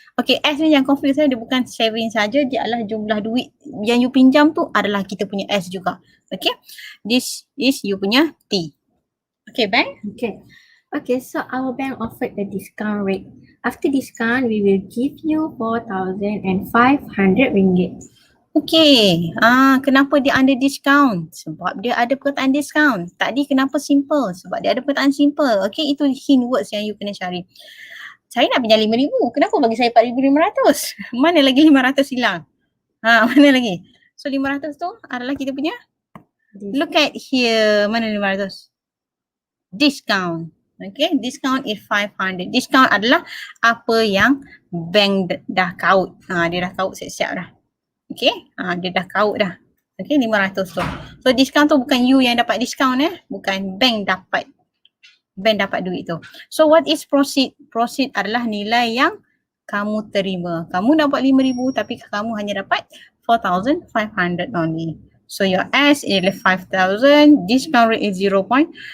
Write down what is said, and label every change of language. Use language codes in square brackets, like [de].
[ms] Okay, S ni yang confuse dia bukan saving saja, dia adalah jumlah duit yang you pinjam tu adalah kita punya S juga. [en] Okay, this is you punya T. Okay, bank? Okay, so our bank offered the discount rate. After discount, we will give you 4,500 ringgit. [ms] Okay, kenapa dia under discount? Sebab dia ada perkataan discount. Tadi kenapa simple? Sebab dia ada perkataan simple. Okay, itu hint words yang you kena cari. Saya nak pinjam 5,000. Kenapa bagi saya 4,500? Mana lagi 500 hilang? Mana lagi? So 500 tu adalah kita punya. [en] Look at here. [ms] Mana 500? Discount. [en] Okay, discount is 500. [ms] Discount adalah apa yang bank dah kaut. Dia dah kaut siap-siap dah. Okay, dia dah kaut dah. Okay, 500 tu. So discount tu bukan you yang dapat discount bukan bank dapat. Bank dapat duit tu. [en] So what is proceed? [ms] Proceed adalah nilai yang kamu terima. Kamu dapat 5,000 tapi kamu hanya dapat 4,500 only. [en] So your S is 5,000, discount rate is 0.45%.